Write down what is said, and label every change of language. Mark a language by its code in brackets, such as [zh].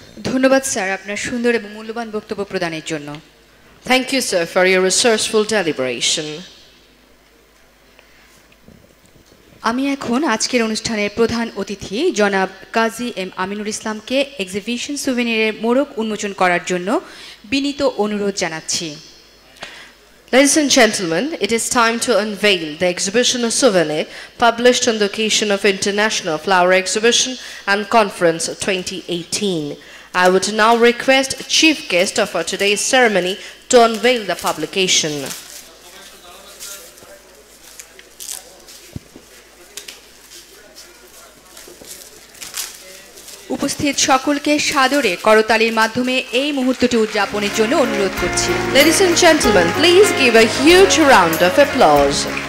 [bn] ধন্যবাদ স্যার আপনার সুন্দর এবং মূল্যবান বক্তব্য প্রদানের জন্য। [en] Thank you, sir, for your resourceful deliberation. [bn] আমি এখন আজকের অনুষ্ঠানের প্রধান অতিথি জনাব কাজী এম আমিনুল ইসলামকে এক্সিবিশন সুভেনিরের মোড়ক উন্মোচন করার জন্য বিনীত অনুরোধ জানাচ্ছি। [en] Ladies and gentlemen, it is time to unveil the exhibition of souvenir published on the occasion of International Flower Exhibition and Conference 2018. I would now request chief guest of our today's ceremony to unveil the publication. [bn] উপস্থিত সকলকে সাদরে করতালির মাধ্যমে এই মুহূর্তটি উদযাপনের জন্য অনুরোধ করছি। [en] Ladies and gentlemen, please give a huge round of applause.